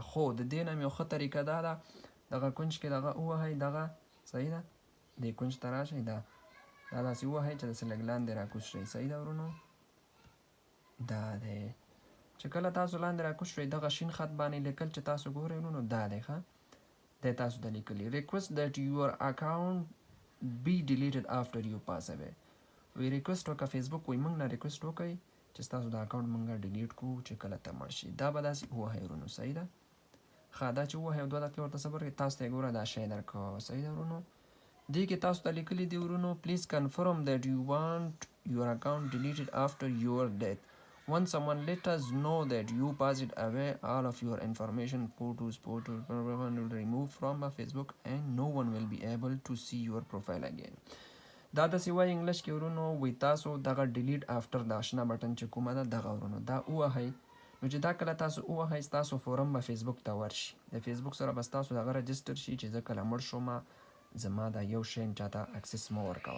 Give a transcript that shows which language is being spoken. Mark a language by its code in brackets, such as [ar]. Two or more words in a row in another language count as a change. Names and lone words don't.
[ps] خو د دې نه هم یو ښه طریقه دا ده، دغه کونج کې دغه ووهئ، دغه. صحیح ده. دې کونج ته راشئ، دا داسې ووهئ چې داسې لږ لاندې راکوز شئ. صحیح ده ورونو. دا دی چې کله تاسو لاندې راکوز شئ، دغه شین خط باندې لیکل چې تاسو ګورئ ورونو، دا دی. ښه، دی تاسو ته لیکلي [en] request that your account be deleted after you pass away. we request [ps] وکړه فیسبوک، وایي موږ نه ریکویسټ وکړئ چې ستاسو د اکاونټ موږ ډیلیټ کړو چې کله ته مړ شي. دا به داسې ووهئ ورونو. صحیح ده. ښه، دا چې ووهئ 2 دقیقې ورته صبر کړئ، تاسو ته یې ګوره دا شی درکړو. صحیح ده ورونو. دې کې تاسو ته لیکلي دي ورونو [en] please confirm that you want your account deleted after your death. Once someone let us know that you passed away, all of your information, photos will remove from Facebook and no one will be able to see your profile again. [ps] دا داسې وایي انګلیش کې ورونو، وایي تاسو دغه [en] delete after [ps] د اشنا بټن چې کومه ده دغه ورونو دا ووهئ. نو چې دا کله تاسو ووهئ ستاسو فورم به فیسبوک ته ورشي. د فیسبوک سره به ستاسو دغه رجسټر شي چې زه کله مړ شوم زما دا یو شی چاته اکسس مه ورکوه.